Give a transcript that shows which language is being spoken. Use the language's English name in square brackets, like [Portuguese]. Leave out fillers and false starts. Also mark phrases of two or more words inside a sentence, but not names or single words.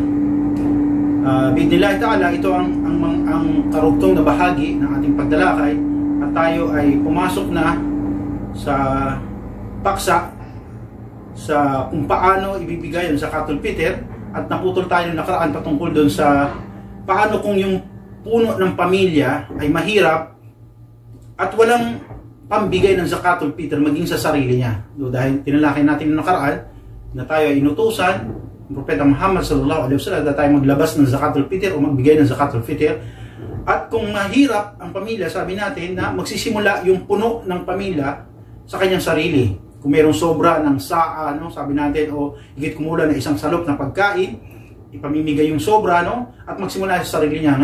[Arabic] بإذن الله تعالى, [Filipino] ito ang karugtong na bahagi ng ating pagdalakay, at tayo ay pumasok na sa paksa sa kung paano ibibigay ang Zakatul Fitr, at naputol tayo ng nakaraan patungkol doon sa paano kung yung puno ng pamilya ay mahirap at walang pambigay ng Zakatul Fitr maging sa sarili niya. Dahil tinalakay natin ng nakaraan na tayo ay inutusan ng Propeta Muhammad [Arabic] صلى الله عليه وسلم [Filipino] na tayo maglabas ng Zakatul Fitr o magbigay ng Zakatul Fitr. At kung mahirap ang pamilya, sabi natin na magsisimula yung puno ng pamilya sa kanyang sarili. Kung mayroong sobra ng saa, sabi natin, o higit kumulang na isang salop na pagkain, ipamimigay yung sobra, at magsimula sa sarili niya.